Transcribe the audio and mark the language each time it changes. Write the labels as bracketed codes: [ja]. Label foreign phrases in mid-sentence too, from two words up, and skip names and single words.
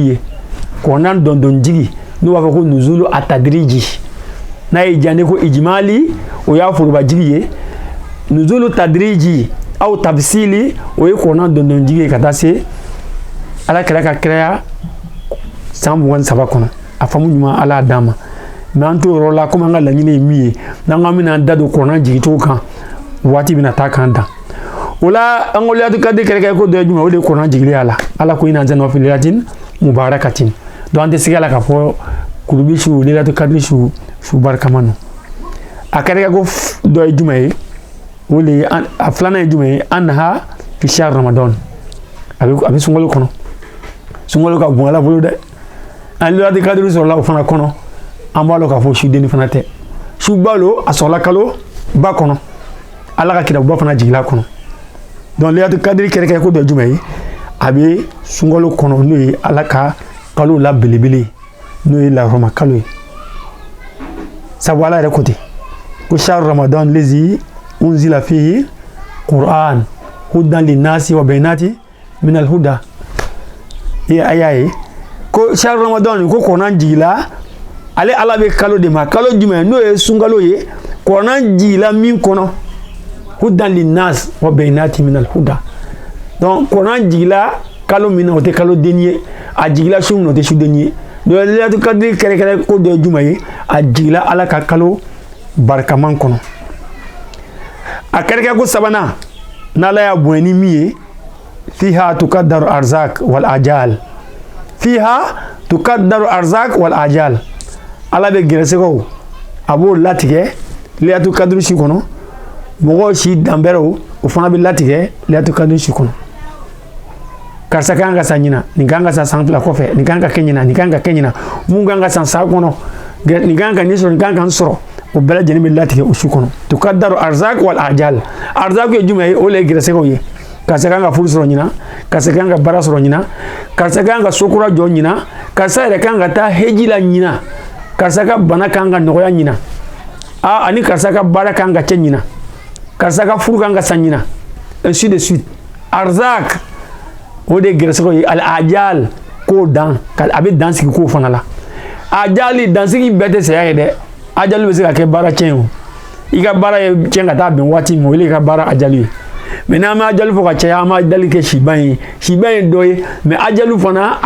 [bm] ye kuranɛ dɔndɔn jigi n'o b'a fɔ ko [ar] نزول التدريجي [bm] n'a ye jande ko ijmali o y'a forobajigi ye [ar] نزول تدريجي أو تفصيلي [bm] o ye kuranɛ dɔndɔn jigi ye ka taa se ala kɛra ka kɛrɛya san 23 kɔnɔ a faamu ɲuman ala y'a d'an ma mais an t'o yɔrɔ la komi an ka laɲini ye min ye n'an k'an bɛna an da don kuranɛ jigicogo kan waati bɛna taa k'an dan o la an ko [ar] ليلة القدر [bm] kɛrɛkɛrɛ ko dɔ ye jumɛn o de ye kuranɛ jigili a la ala ko [ar] إنا أنزلناه في ليلة مباركة [bm] donc an tɛ se la k'a fɔ kurubi su [ar] ليلة القدر [bm] su barikama no a kɛrɛkɛrɛ ko dɔ ye jumɛn ye o de ye a filanan ye jumɛn ye [ar] أنها في شهر رمضان [bm] a bɛ sunkalo kɔnɔ sunkalo ka bon ala bolo dɛ an [ar] ليلة القدر [bm] sɔrɔla o fana kɔnɔ an b'a dɔn k'a fɔ sudeni fana tɛ suba lo a sɔrɔla kalo ba kɔnɔ ala ka kitabuba fana jigila kɔnɔ donc [ar] ليلة القدر [bm] kɛrɛkɛrɛ ko dɔ jumɛn ye a bɛ sunkalo kɔnɔ n'o ye ala ka kalo la belebele n'o ye lahɔrɔma kalo ye sabu ala yɛrɛ ko ten ko [ar] شهر رمضان الذي أنزل فيه القرآن هدى للناس وبينات من الهدى [bm] ayaye ko [ar] شهر رمضان [bm] ko Qur'an jigila ale ala bɛ kalo de ma kalo jumɛn n'o ye sunkalo ye Qur'an jigila min kɔnɔ [ar] هدى للناس وبينات من الهدى [bm] donc Qur'an jigila kalo min o tɛ kalo den ye a jigila su min o tɛ su den ye donc [ar] ليلة القدر [bm] kɛrɛkɛrɛ ko dɔ ye jumɛn ye a jigila ala ka kalo barikaman kɔnɔ a kɛrɛkɛ ko sabanan n'ala y'a bonya ni min ye [ar] فيها تقدر الأرزاق والآجال فيها تقدر الأرزاق والآجال [bm] ala bɛ gɛrɛsɛgɛw a b'o latigɛ [ar] ليلة القدر [bm] si kɔnɔ mɔgɔw si danbɛrɛw o fana bɛ latigɛ [ar] ليلة القدر [bm] si kɔnɔ karisa kan ka san ɲina nin kan ka san san fila kɔfɛ nin kan ka kɛ ɲina nin kan ka kɛ ɲina mun kan ka san sa kɔnɔ nin kan ka nin sɔrɔ nin kan ka n sɔrɔ o bɛɛ lajɛlen bɛ latigɛ o su kɔnɔ [ar] تقدر الأرزاق والآجال [bm] arzak ye jumɛn ye o le ye gɛrɛsɛgɛw ye karisa kan ka furu sɔrɔ ɲina karisa kan ka baara sɔrɔ ɲina karisa kan ka sokura jɔ ɲina karisa yɛrɛ kan ka taa heji la ɲina karisa ka bana kan ka nɔgɔya ɲina ani karisa ka baara kan ka kɛ ɲina karisa ka furu kan ka san ɲina [fr] ainsi de suite [bm] arzak o de gɛrɛsɛgɛw ye [ar] الآجال [bm] k'o dan a bɛ dan sigi k'o fana la ajali dansigi bɛɛ tɛ saya ye dɛ ajali bɛ se ka kɛ baara tiɲɛ o i ka baara ye tiɲɛ ka taa bɛn waati min o ye i ka baara ajali ye mais n'an ma ajali fɔ ka caya an ma ajali kɛ siban ye siban ye dɔ ye mais ajali fana a